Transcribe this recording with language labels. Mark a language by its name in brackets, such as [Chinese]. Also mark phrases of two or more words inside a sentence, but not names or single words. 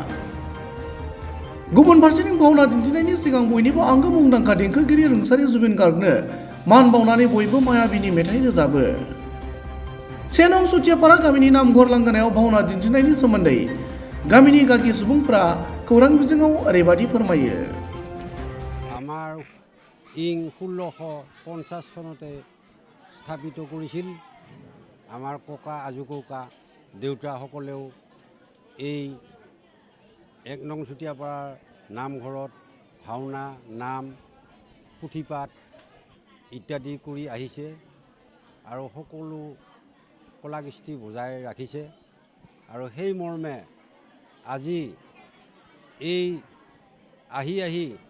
[Bodo] गुबुन फारसेथिं भावना दिन्थिनायनि सिगां बयनिबो आंगो मुंदांखा देंखोगिरि रुंसारि जुबिन गार्गनो मान बावनानै बयबो मायाबिनि मेथाइ रोजाबो। 1 नं सुथियापारा गामिनि नामघर लांगोनायाव भावना दिन्थिनायनि सोमोन्दै गामिनि गागि सुबुंफोरा खौरां बिजोङाव ओरैबादि फोरमायो। [Assamese] আমাৰ ইং 1650 চনতে স্থাপিত কৰিছিল। আমাৰ ককা আজু ককা দেউতাসকলেও এই 1 নং চুতীয়াপাৰাৰ নামঘৰত ভাওনা নাম পুথিপাঠ ইত্যাদি কৰি আহিছে আৰু সকলো কলাকৃষ্টি বজাই ৰাখিছে আৰু সেই মৰ্মে আজি এই আহি